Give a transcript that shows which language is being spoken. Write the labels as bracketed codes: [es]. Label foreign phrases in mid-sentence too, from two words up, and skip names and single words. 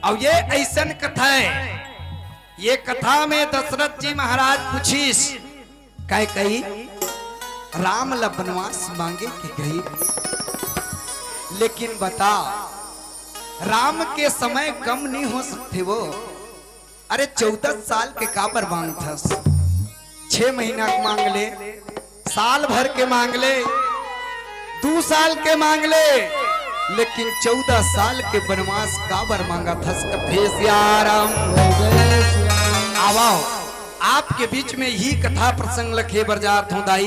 [hne] और ये ऐसन कथा है, ये कथा में दशरथ जी महाराज पूछीस कैकेयी राम ला वनवास मांगे कि गई, लेकिन बता राम के समय कम नहीं हो सकते वो। अरे 14 साल के काबर मांगथस, 6 महीना के मांग ले, साल भर के मांग ले, 2 साल के मांग ले, लेकिन 14 साल के वनवास काबर मांगा थस कथे सियाराम। आवाओ आपके बीच में ही कथा प्रसंग लखे बरजात हूँ दाई।